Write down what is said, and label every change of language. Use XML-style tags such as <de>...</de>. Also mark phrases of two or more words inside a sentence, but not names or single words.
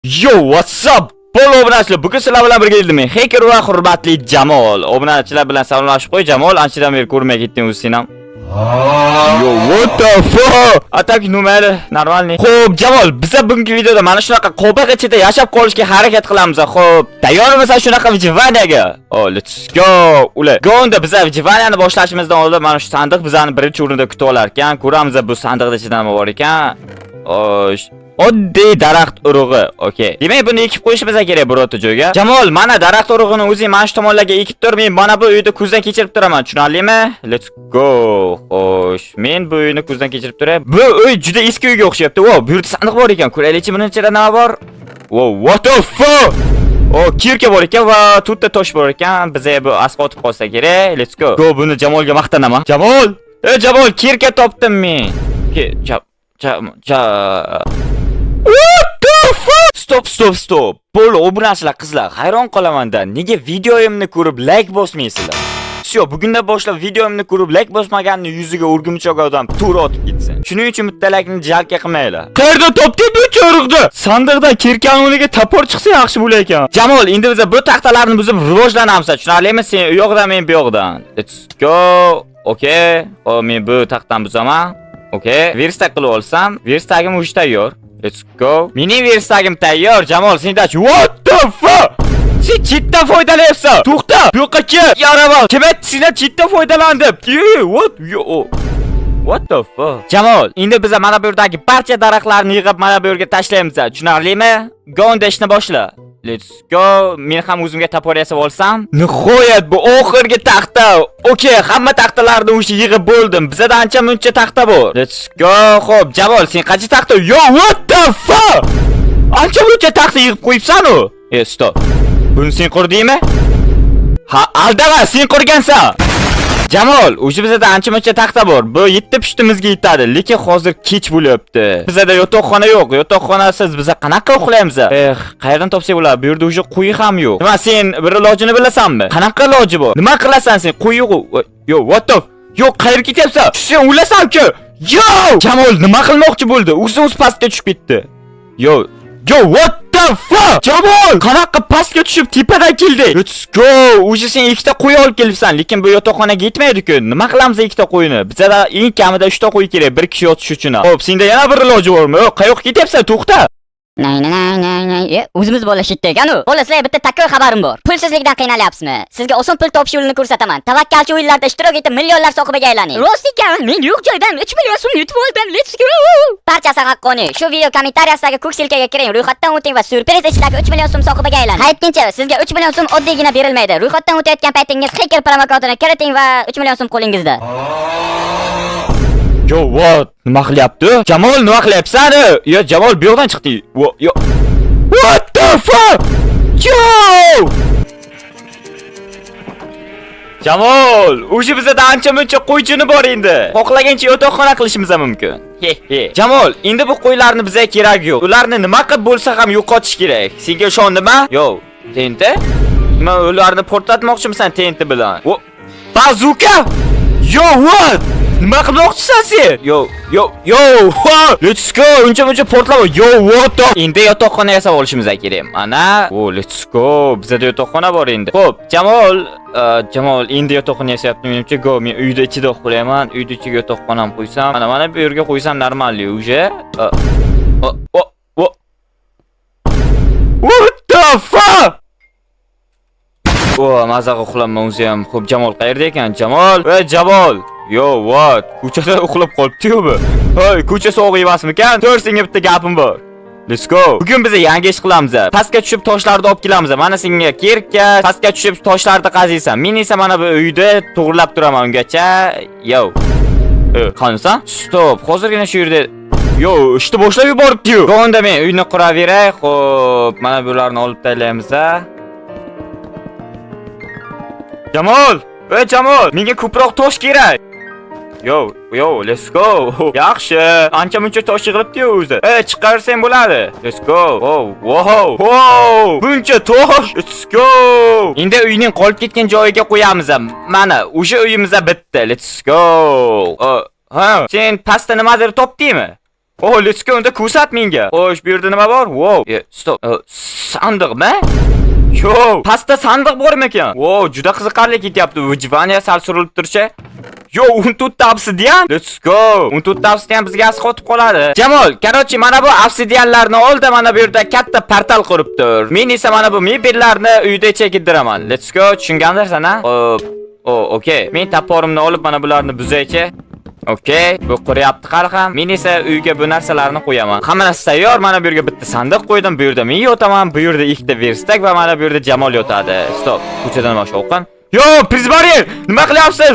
<en>Yo, what's up?</en> <uz>Pol obunachilar, bugun sizlar bilan birga edim men. Hacker va hurmatli Jamol. Obunachilar bilan salomlashib qo'y. Jamol, anchadan beri ko'rmay ketding o'zi sen ham.</uz> <en>Yo, what the fuck?</en> <ru>Atak numeri normalniy.</ru> <uz>Xo'p, Jamol, biz bugungi videoda mana shunaqa qo'baqa ichida yashab qolishga harakat qilamiz. Xo'p, tayyormisiz shunaqa vijvanaga?</uz> <en>Oh, let's go.</en> <uz>Ular. Gonda biz vijvanani boshlashimizdan oldin mana shu sandiq bizani birinchi o'rinda kutib olar ekan. Ko'ramiz bu sandiqda ichida nima bor ekan. Osh. Oddiy daraxt urug'i. Okay. Demak, buni ekib qo'yishimiz kerak birorta joyga. Jamol, mana daraxt urug'ini o'zing mana shu tomonlarga ekib tur. Men mana bu uyni ko'zdan kechirib turaman. Tushunarlimi?</uz> <en>Let's go.</en> <uz>Xo'sh, men bu uyni ko'zdan kechirib turay. Bu uy juda eski uyga o'xshayapti. Wow, bu yerda sandiq bor ekan. Ko'raylikchi buni ichida nima bor?</uz> <en>Wow, what the fuck?</en> <uz>Oh, kirka bor ekan va to'rtta tosh bor ekan. Bizga bu asqotib qolsa kerak.</uz> <en>Let's go. Go,</en> <uz>buni Jamolga maqtanaman. Jamol! Jamol, kirka topdim men.</uz> <en>What the fuck? Stop.</en> <uz>Pol obunachilar qizlar, hayron qolaman-da. Nega videoyimni ko'rib like bosmaysizlar? Sho, bugundan boshlab videoyimni ko'rib like bosmaganni yuziga o'rgimchoq odam tur otib ketsin. Shuning uchun bitta like-ni jalka qilmanglar. Qayerda topding bu cho'riqni? Sandiqdan kirkan o'rniga tapor chiqsa yaxshi bo'lar ekan. Jamol, endi biz bu taxtalarni buzib rivojlanamiz. Tushunarlimi? Sen u yoqdan, men bu yoqdan.</uz> <en>Let's go. Okay.</en> <uz>Hop, men bu taxtdan buzaman.</uz> <en>Okay.</en> <uz>Verstag qilib olsam, verstagim uch tayyor.</uz> <en>Let's go.</en> <uz>Mening verstagim tayyor. Jamol, sendachi.</uz> <en>What the fuck?</en> <uz>Sen chetdan foydalanyapsan. To'xta. Bu yoqqa kel. Yaraval. Kim aytdi sendan chetdan foydalandim?</uz> <en>What? What the fuck?</en> <uz>Jamol, endi biz mana bu yerdagi barcha daraxtlarni yig'ib mana bu yerga tashlaymiz. Tushunarlimi? Gonda ishni boshla.</uz> <en>Let's go.</en> <uz>Men ham o'zimga tapor yasab olsam. Nihoyat bu oxirgi taxta. Okay, hamma taxtalarni o'sha yig'ib bo'ldim. Bizda ancha muncha taxta bor.</uz> <en>Let's go.</en> <uz>Xo'p, Jamol, sen qancha taxta?</uz> <en>Yo, what the fuck?</en> <uz>Ancha muncha taxta yig'ib qo'yibsan-ku. Stop. Buni sen qurdingmi? Ha, aldama, sen qurgansan. Jamol, o'sha bizda ancha muncha taxta bor. Bu yetti pushtimizga yetadi, lekin hozir kech bo'lyapti. Bizda yotoqxona yo'q. Yotoqxonasiz biz qanaqa uxlaymiz? Qayerdan topsak bo'ladi? Bu yerda o'sha quyi ham yo'q. Nima, sen bir ilojini bilasanmi? Qanaqa iloji bor? Nima qilasan sen? Quyi yo'q.</uz> <en>Yo, what the?</en> <uz>Yo, qayerga ketyapsan? Sen o'lasan-ku. Yo! Jamol nima qilmoqchi bo'ldi? O'z pastga tushib ketdi.</uz> <en>Yo, what the fuck?</en> <uz>Jamol, qanaqa pastga tushib tepadan keldi?</uz> <en>Let's go.</en> <uz>O'sha sen ikkita qo'y olib kelibsan, lekin bu yotoqxonaga yetmaydi-ku. Nima qilamiz ikkita qo'yni? Bizda eng kamida 3 ta qo'y kerak, bir kishi yotish uchun. Xo'p, senda yana bir iloji bormi? Qayoqqa ketyapsan? To'xta. O'zimiz bo'lishitdi ekan-u. Xo'las, sizlarga bitta takkoy xabarim bor. Pulsizlikdan qiynalyapsizmi? Sizga oson pul topish yo'lini ko'rsataman. Tavakkalchi o'yinlarda ishtirok etib, millionlar sohibiga aylaning. Rost ekan, men yo'q joydan 3 million so'm yutib oldim.</uz> <en>Let's go.</en> <uz>Barchasi haqqoniy. Shu video kommentariyasiga ko'k silkaga kiring, ro'yxatdan o'ting va surpriz ishlarga 3 million so'm sohibiga aylaning. Aytgancha, sizga 3 million so'm oddiygina berilmaydi. Ro'yxatdan o'tayotgan paytingiz Hacker promokodini kiriting va 3 million so'm qo'lingizda.</uz> <en>Yo, what?</en> <uz>Nima qilyapti? Jamol, nima qilyapsan? Yo, Jamol bu yoqdan chiqdi.</uz> <en>Yo. What the fuck? Yo!</en> <uz>Jamol, o'sha bizda ancha muncha qo'ychini bor endi. Xohlagancha yotoqxona qilishimiz mumkin. Jamol, endi bu qo'ylarni bizga kerak yo'q. Ularni nima qilib bo'lsa ham yo'qotish kerak. Senga ishondimmi? Yo, tenti? Nima ularni portlatmoqchimisan tenti bilan? Bazuka?</uz> <en>Yo, what?</en> <uz>Nima qilmoqchisan sen?</uz> <en>Yo, let's go.</en> <uz>Uncha portlama.</uz> <en>Yo, what the?</en> <uz>Endi yotoqxona yasab olishimiz kerak. Mana,</uz> <en>let's go.</en> <uz>Bizda yotoqxona bor endi. Xo'p, Jamol, endi yotoqxona yasayapti. Menimcha, go, men uyda ichida uxlayman. Uyda ichiga yotoqxonam qo'ysam, mana bu yerga qo'ysam normalli o'sha.</uz> <en>What the fuck?</en> <uz>Mazaga uxlaman o'zi ham. Xo'p, Jamol qayerda ekan? Jamol.</uz> <en>Yo, what?</en> <uz>Ko'chada uxlab qolibdi-ku bu. Hoy, ko'cha sovuq emasmikan? Tur, senga bitta gapim bor.</uz> <en>Let's go.</en> <uz>Bugun biz yangi ish qilamiz. Pastga tushib toshlarni olib kelamiz. Mana senga kirka, pastga tushib toshlarni qaziysan. Men esa mana bu uyda to'g'rilab turaman ungacha. Yo. Qanasan? Stop. Hozirgina shu yerda yo, ishni boshlab yuboribdi-ku. Gonda men uyni quraveray. Xo'p, mana bularni olib taylaymiz. Jamol, Jamol, menga ko'proq tosh kerak.</uz> <en>Yo, let's go.</en> <uz>Yaxshi. Ancha muncha tosh yig'ilibdi-ku o'zi. Chiqarsang bo'ladi.</uz> <en>Let's go.</en> <uz>Wow. Buncha tosh.</uz> <en>Let's go.</en> <uz>Endi uyning qolib ketgan joyiga qo'yamiz. Mana, o'sha uyimizda bitta.</uz> <en>Let's go.</en> <uz>Sen pastda nimadir topdingmi?</uz> <en>Oh, let's go,</en> <uz>unda ko'rsat menga. Xo'sh, bu yerda nima bor?</uz> <en>Wow, stop.</en> <uz>Sandiqmi? Yo, pastda sandiq bormi ekan? Wow, juda qiziqarli ketyapti. Vijvaniya sal surilib turchi.</uz> <en>Yo, 14 obsidian. Let's go.</en> <uz>14 obsidian bizga asq o'tib qoladi. Jamol, qarochi mana bu obsidianlarni oldi, mana bu yerda katta portal qurib tur. Men esa mana bu mebellarni uyda chekidiraman.</uz> <en>Let's go.</en> <uz>Tushungandirsan, ha? Okay. Men toporimni olib mana bularni buzaychi. Okay, bu quryapti qari ham. Men esa uyga bu narsalarni qo'yaman. Hamma narsa tayyor. Mana bu yerga bitta sandiq qo'ydim. Bu yerda men yotaman. Bu yerda ikkita verstak va mana bu yerda Jamol yotadi. Stop. Ko'chadan boshqa o'qan. Yo, prizmariya! Nima qilyapsiz?</uz>